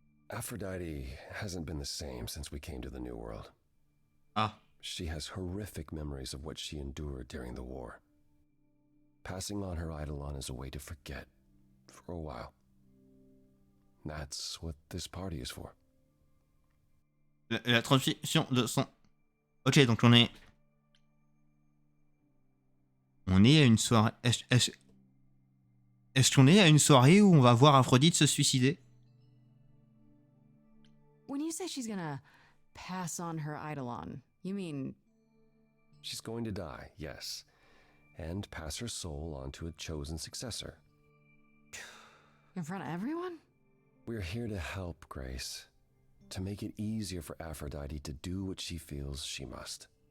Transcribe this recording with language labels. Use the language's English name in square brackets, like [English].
[English] Aphrodite hasn't been the same since we came to the New World. Ah, She has horrific memories of what she endured during the war. Passing on her eidolon is a way to forget, for a while. That's what this party is for. [French] la transmission de son... Ok, donc on est à une soirée... Est-ce qu'on est à une soirée où on va voir Aphrodite se suicider? [English] When you say she's gonna pass on her eidolon, you mean She's going to die, yes, and pass her soul on to a chosen successor. in front of everyone? We're here to help, Grace, to make it easier for Aphrodite to do what she feels she must.